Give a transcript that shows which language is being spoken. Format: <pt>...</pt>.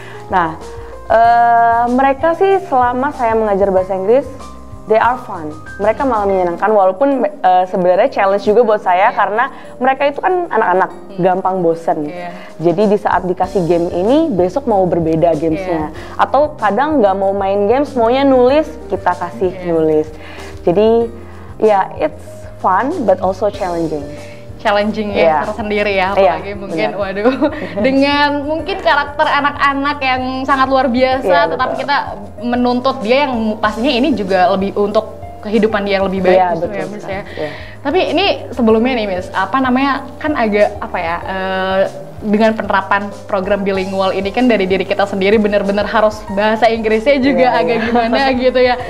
<id>Nah, mereka sih selama saya mengajar bahasa Inggris,</id> <en>they are fun.</en> <id>Mereka malah menyenangkan walaupun sebenarnya challenge juga buat saya karena mereka itu kan anak-anak gampang bosen. Jadi di saat dikasih game ini besok mau berbeda gamesnya. Atau kadang nggak mau main games, maunya nulis, kita kasih nulis. Jadi ya</id> <en>it's fun but also challenging.</en> <id>Challenging ya tersendiri ya, apalagi mungkin waduh dengan mungkin karakter anak-anak yang sangat luar biasa, tetapi kita menuntut dia yang pastinya ini juga lebih untuk kehidupan dia yang lebih baik ya Miss ya. Tapi ini sebelumnya nih Miss, apa namanya kan agak apa ya dengan penerapan program bilingual ini kan dari diri kita sendiri benar-benar harus bahasa Inggrisnya juga agak gimana gitu ya.</id>